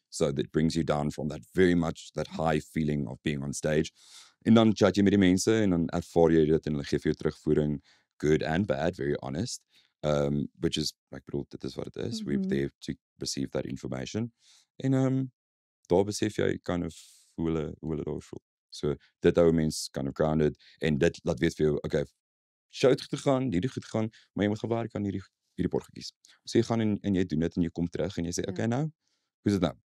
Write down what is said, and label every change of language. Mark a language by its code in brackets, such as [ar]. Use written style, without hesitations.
[en] So that brings you down from that very much that high feeling of being on stage. [af] En dan chat jy met die mense en dan ervaar jy dit en hulle gee vir jou terugvoering, [en] good and bad, very honest. [af] Which is ek bedoel dit is wat dit is. [en] We're there to receive that information. [af] En daar besef jy kind of hoe hulle daar voel. So dit hou mens kind of grounded en dit laat weet vir jou, okay, show het goed gegaan, hierdie goed gegaan, maar jy moet gewerk aan hierdie potjies. So jy gaan en jy doen dit en jy kom terug en jy sê okay nou, hoe is dit nou?